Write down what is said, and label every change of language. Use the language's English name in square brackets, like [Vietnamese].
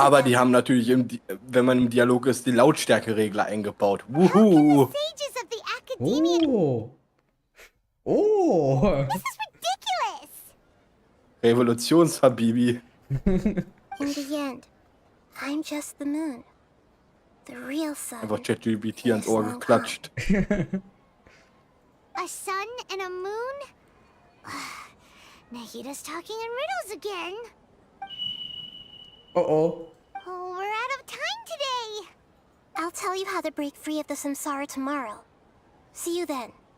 [German] Aber [English] them. [German] die haben natürlich, wenn man im Dialog ist, die Lautstärkeregler eingebaut. [English] How can Wuhu! the sages of the academia... Oh. Oh. This is ridiculous! [German] Revolutionshabibi. [English] In the end, I'm just the moon. The real sun. [German] Einfach ChatGPT ans Ohr geklatscht. [English] A sun and a moon? Nahida's talking in riddles again. Oh oh. Oh, we're out of time today. I'll tell you how to break free of the samsara tomorrow. See you then.